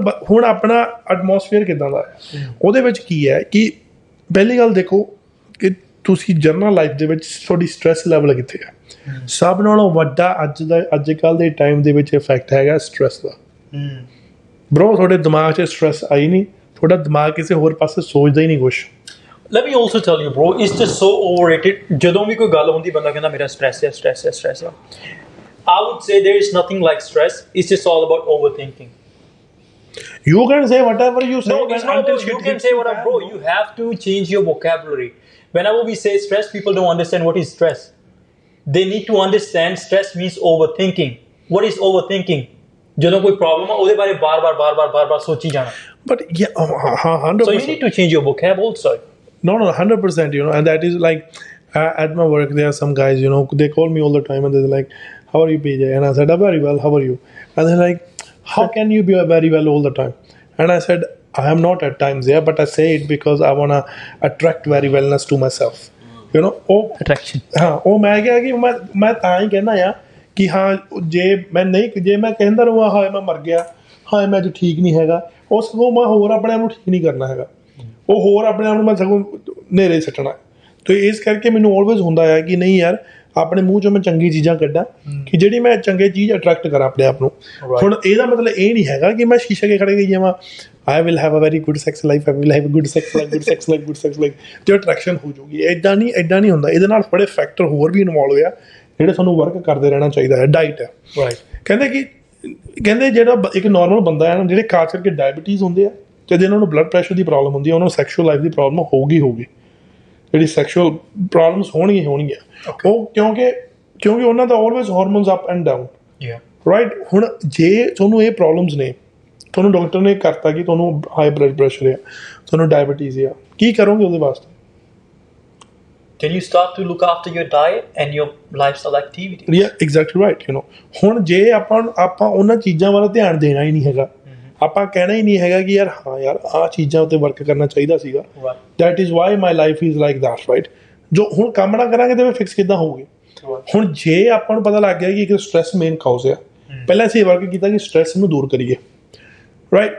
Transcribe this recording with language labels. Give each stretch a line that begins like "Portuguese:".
Punjabi: ਹੁਣ ਆਪਣਾ ਐਟਮੋਸਫੀਅਰ ਕਿੱਦਾਂ ਦਾ ਹੈ, ਉਹਦੇ ਵਿੱਚ ਕੀ ਹੈ ਕਿ ਪਹਿਲੀ ਗੱਲ ਦੇਖੋ ਕਿ ਤੁਸੀਂ ਜਨਰਲ ਲਾਈਫ ਦੇ ਵਿੱਚ ਤੁਹਾਡੀ ਸਟ੍ਰੈਸ ਲੈਵਲ ਕਿੱਥੇ ਹੈ। ਸਭ ਨਾਲੋਂ ਵੱਡਾ ਅੱਜ ਕੱਲ੍ਹ ਦੇ ਟਾਈਮ ਦੇ ਵਿੱਚ ਇਫੈਕਟ ਹੈਗਾ ਸਟ੍ਰੈਸ ਦਾ। ਬਰੋ ਤੁਹਾਡੇ ਦਿਮਾਗ 'ਚ ਸਟ੍ਰੈਸ ਆਈ ਨਹੀਂ, ਤੁਹਾਡਾ ਦਿਮਾਗ ਕਿਸੇ ਹੋਰ ਪਾਸੇ ਸੋਚਦਾ ਹੀ ਨਹੀਂ ਕੁਛ।
English: Let me also tell you bro, it's just so overrated.
Punjabi: ਜਦੋਂ ਵੀ ਕੋਈ ਗੱਲ ਹੁੰਦੀ ਬੰਦਾ ਕਹਿੰਦਾ ਮੇਰਾ ਸਟ੍ਰੈਸ ਹੈ।
English: I would say there is nothing like stress. It's just all about overthinking. You can say whatever you say. No, it's not about you can say whatever, bro. You have to change your vocabulary. Whenever we say stress, people don't understand what is stress. They need to understand stress means overthinking. What is overthinking?
Punjabi: ਜਦੋਂ ਕੋਈ problem ਆ ਉਹਦੇ ਬਾਰੇ ਬਾਰ-ਬਾਰ ਸੋਚੀ ਜਾਣਾ।
English: But yeah, 100%. So you need to change your vocab also. No, 100%. You know, and that is like at my work there are some guys. You know, they call me all the time and they're like, "How are you, PJ?" And I said, "I'm very well. How are you?" And they're like, "How can you be very well all the time?" And I said, "I am not at times there, but I say it because I wanna attract very wellness to myself." You know, attraction.
Punjabi: हाँ, ਉਹ ਮੈਂ ਕਿਹਾ ਕਿ ਮੈਂ ਤਾਂ ਹੀ ਕਹਿੰਦਾ ਆ ਕਿ ਹਾਂ ਜੇ ਮੈਂ ਕਹਿੰਦਾ ਰਹਾਂ ਹਾਏ ਮੈਂ ਮਰ ਗਿਆ, ਹਾਏ ਮੈਂ ਅੱਜ ਠੀਕ ਨਹੀਂ ਹੈਗਾ, ਉਹ ਸਗੋਂ ਮੈਂ ਹੋਰ ਆਪਣੇ ਆਪ ਨੂੰ ਠੀਕ ਨਹੀਂ ਕਰਨਾ ਹੈਗਾ, ਉਹ ਹੋਰ ਆਪਣੇ ਆਪ ਨੂੰ ਮੈਂ ਸਗੋਂ ਹਨੇਰੇ ਸੱਟਣਾ। ਤੇ ਇਸ ਕਰਕੇ ਮੈਨੂੰ ਆਲਵੇਜ਼ ਹੁੰਦਾ ਆ ਕਿ ਨਹੀਂ ਯਾਰ ਆਪਣੇ ਮੂੰਹ 'ਚੋਂ ਮੈਂ ਚੰਗੀ ਚੀਜ਼ਾਂ ਕੱਢਾਂ ਕਿ ਜਿਹੜੀ ਮੈਂ ਚੰਗੇ ਚੀਜ਼ ਅਟਰੈਕਟ ਕਰਾਂ ਆਪਣੇ ਆਪ ਨੂੰ। ਹੁਣ ਇਹਦਾ ਮਤਲਬ ਇਹ ਨਹੀਂ ਹੈਗਾ ਕਿ ਮੈਂ ਸ਼ੀਸ਼ੇ ਅੱਗੇ ਖੜੇ ਗਈ ਜਾਵਾਂ
English: I will have a very good sex life,
Punjabi: I will have a good sex life, ਤੇ ਅਟਰੈਕਸ਼ਨ ਹੋ ਜਾਊਗੀ। ਇੱਦਾਂ ਨਹੀਂ ਹੁੰਦਾ। ਇਹਦੇ ਨਾਲ ਬੜੇ ਫੈਕਟਰ ਹੋਰ ਵੀ ਇਨਵੋਲਵ ਆ ਜਿਹੜੇ ਸਾਨੂੰ ਵਰਕ ਕਰਦੇ ਰਹਿਣਾ ਚਾਹੀਦਾ ਹੈ। ਡਾਈਟ ਹੈ, ਕਹਿੰਦੇ ਜਿਹੜਾ ਇੱਕ ਨੋਰਮਲ ਬੰਦਾ ਹੈ ਨਾ, ਜਿਹੜੇ ਖਾਸ ਕਰਕੇ ਡਾਇਬਟੀਜ਼ ਹੁੰਦੇ ਆ ਤੇ ਜਿਹਨਾਂ ਨੂੰ ਬਲੱਡ ਪ੍ਰੈਸ਼ਰ ਦੀ ਪ੍ਰੋਬਲਮ ਹੁੰਦੀ ਹੈ, ਉਹਨਾਂ ਨੂੰ ਸੈਕਸ਼ੂਅਲ ਲਾਈਫ ਦੀ ਪ੍ਰੋਬਲਮ ਹੋਊਗੀ। ਜਿਹੜੀ ਸੈਕਸ਼ੂਅਲ ਪ੍ਰੋਬਲਮਸ ਹੋਣਗੀਆਂ ਉਹ ਕਿਉਂਕਿ ਉਹਨਾਂ ਦਾ always hormones up and down, right. ਹੁਣ ਜੇ ਤੁਹਾਨੂੰ ਇਹ ਪ੍ਰੋਬਲਮਸ ਨੇ, ਤੁਹਾਨੂੰ ਡਾਕਟਰ ਨੇ ਕਰਤਾ ਕਿ ਤੁਹਾਨੂੰ ਹਾਈ ਬਲੱਡ ਪ੍ਰੈਸ਼ਰ ਆ, ਤੁਹਾਨੂੰ ਡਾਇਬਟੀਜ਼ ਆ, ਕੀ ਕਰੋਗੇ ਉਹਦੇ ਵਾਸਤੇ?
English: Can you start to look after your diet and your lifestyle activities? Yeah, exactly right. You know,
Punjabi: ਹੁਣ ਜੇ ਆਪਾਂ ਉਹਨਾਂ ਚੀਜ਼ਾਂ ਵੱਲ ਧਿਆਨ ਦੇਣਾ ਹੀ ਨਹੀਂ ਹੈਗਾ, ਆਪਾਂ ਕਹਿਣਾ ਹੀ ਨਹੀਂ ਹੈਗਾ ਕਿ ਯਾਰ ਹਾਂ ਯਾਰ ਆਹ ਚੀਜ਼ਾਂ ਉੱਤੇ ਵਰਕ ਕਰਨਾ ਚਾਹੀਦਾ ਸੀਗਾ,
English: that is why my life is like that, right?
Punjabi: ਜੋ ਹੁਣ ਕੰਮ ਨਾ ਕਰਾਂਗੇ ਤਾਂ ਫਿਕਸ ਕਿੱਦਾਂ ਹੋਊਗੀ? ਹੁਣ ਜੇ ਆਪਾਂ ਨੂੰ ਪਤਾ ਲੱਗ ਗਿਆ ਕਿ ਇੱਕ ਸਟ੍ਰੈਸ ਮੇਨ ਕਾਜ਼ ਆ, ਪਹਿਲਾਂ ਅਸੀਂ ਵਰਕ ਕੀਤਾ ਕਿ ਸਟ੍ਰੈਸ ਨੂੰ ਦੂਰ ਕਰੀਏ, ਰਾਈਟ।